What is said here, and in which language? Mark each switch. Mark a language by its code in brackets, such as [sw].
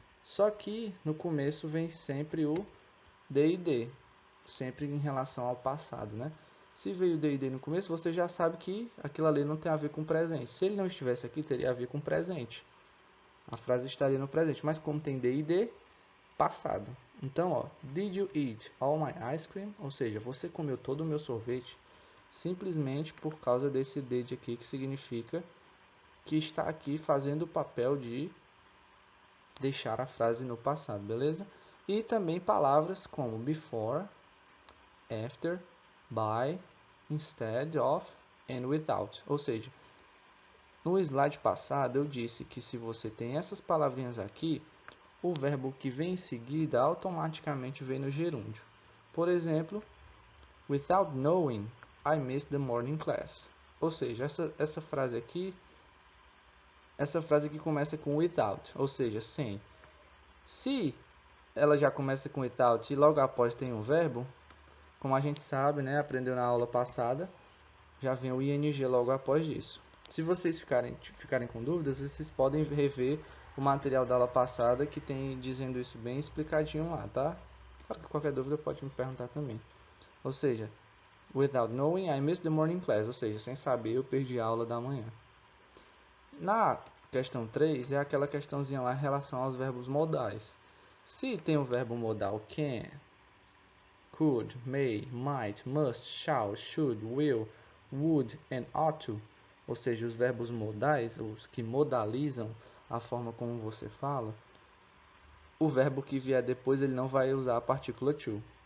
[pt] Só que no começo vem sempre o D&D, sempre em relação ao passado, né? Se veio o D&D no começo, você já sabe que aquilo ali não tem a ver com presente. Se ele não estivesse aqui, teria a ver com presente. A frase estaria no presente, mas como tem D&D, passado. Então, ó, [en] did you eat all my ice cream? [pt] Ou seja, você comeu todo o meu sorvete? Simplesmente por causa desse did aqui, que significa que está aqui fazendo o papel de deixar a frase no passado, beleza? E também palavras como before, after, by, instead of and without. Ou seja, no slide passado eu disse que se você tem essas palavrinhas aqui, o verbo que vem em seguida automaticamente vem no gerúndio. Por exemplo, [en] without knowing, I missed the morning class. [pt] Ou seja, essa frase aqui começa com without, ou seja, sem. Se ela já começa com without e logo após tem um verbo, como a gente sabe, né, aprendeu na aula passada, já vem o ing logo após isso. Se vocês ficarem com dúvidas, vocês podem rever o material da aula passada que tem dizendo isso bem explicadinho lá, tá? Qualquer dúvida pode me perguntar também. Ou seja, [en] without knowing, I missed the morning class. [pt] Ou seja, sem saber, eu perdi a aula da manhã. Na questão 3 é aquela questãozinha lá em relação aos verbos modais. Se tem o verbo modal can, could, may, might, must, shall, should, will, would and ought to, ou seja, os verbos modais, os que modalizam a forma como você fala, o verbo que vier depois ele não vai usar a partícula to.